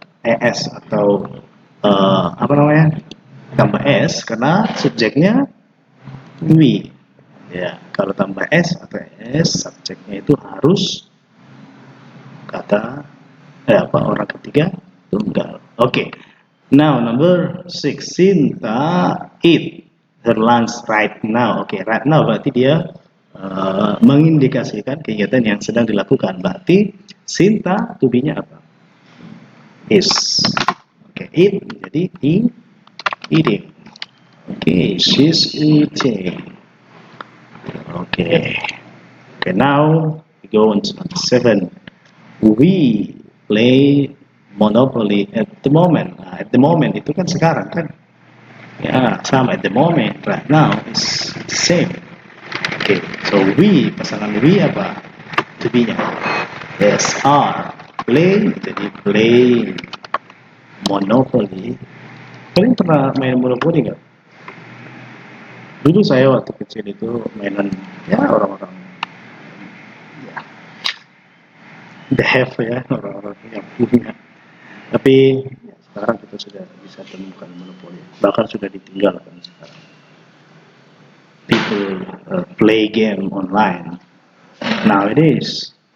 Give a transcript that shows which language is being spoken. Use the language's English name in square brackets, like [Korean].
[Indonesian] es atau apa namanya, tambah s karena subjeknya we. Ya, kalau tambah s atau es, subjeknya itu harus kata orang ketiga tunggal. Oke. [English] Now number 6, Sinta eat her lunch right now. [Indonesian] Oke, right now berarti dia mengindikasikan kegiatan yang sedang dilakukan. Berarti Sinta to be-nya apa? Is. [English] Oke, eat [Indonesian] jadi [English] eating. Oke, she's eating. Okay. Okay, now we go on to number 7. We play Monopoly at the moment. [Indonesian] Nah, [English] at the moment [Indonesian] itu kan sekarang kan. Ya, sama at the moment. [English] Right now is same. Okay, so we, [Indonesian] pasangan we apa? [English] To be-nya. Yes, are. Play, jadi play Monopoly. [Indonesian] Kalian pernah main Monopoly nggak? Dulu saya waktu kecil itu mainan ya orang-orang ya [English] the have [Indonesian] ya, orang-orang yang punya. Tapi ya, sekarang kita sudah bisa temukan monopoli, bahkan sudah ditinggalkan sekarang. [English] People play game online nowadays.